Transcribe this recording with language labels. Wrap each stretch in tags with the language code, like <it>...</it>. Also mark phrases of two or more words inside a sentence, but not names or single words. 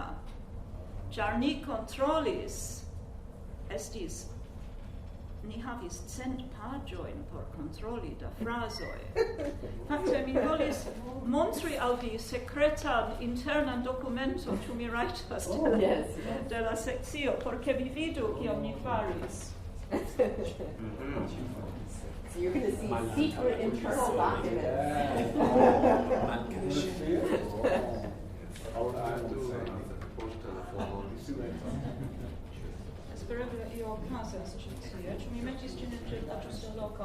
<eo>Ĉar ni kontrolis, ni havis 100 paĝojn por kontroli da frazoj. Fakte mi volis montri al vi sekretan internan dokumenton, ĉu mi rajtas de la sekcio, por ke vi vidu kion ni faris.</eo> <en>So you're going to see secret internal documents.</en> <eo>Espereble io okazas ĉi tie, ĉu mi metis ĝin en la ĝusta loko?</eo>